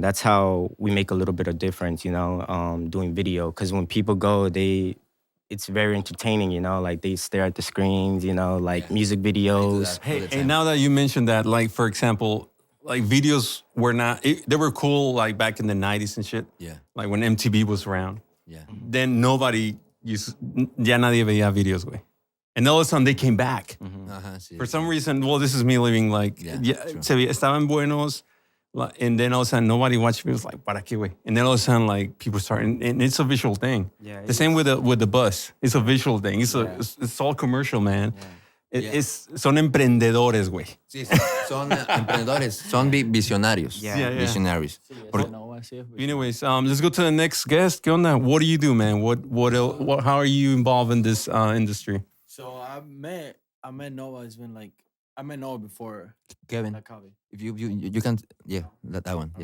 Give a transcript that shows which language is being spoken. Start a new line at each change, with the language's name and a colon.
English: That's how we make a little bit of difference, you know, doing video. Because when people go, it's very entertaining, you know, like they stare at the screens, you know, like music videos. Hey, and now that you mentioned that, like for example, like videos were not, they were cool like back in the 90s and shit. Yeah. Like when MTV was around. Yeah. Then nobody used,
Spanish: ya nadie veía videos, güey.
English: And all of a sudden they came back.
Spanish: Ajá, sí.
English: For some reason, well, this is me living like, Yeah, true.
Spanish: estaban buenos.
English: And then all of a sudden, nobody watched videos like,
Spanish: ¿para qué, güey?
English: And then all of a sudden, like, people start, and it's a visual thing. Yeah, the same with the bus. It's a visual thing. It's all commercial, man.
Spanish: Son emprendedores, güey. Sí, son emprendedores, son visionarios.
English: Yeah. Visionaries. Anyways, let's go to the next guest.
Spanish: ¿Qué onda?
English: What do you do, man? How are you involved in this industry? So I met Noah. It's been like I met Noah before Kevin, that coffee. if you can, yeah, that one, yeah,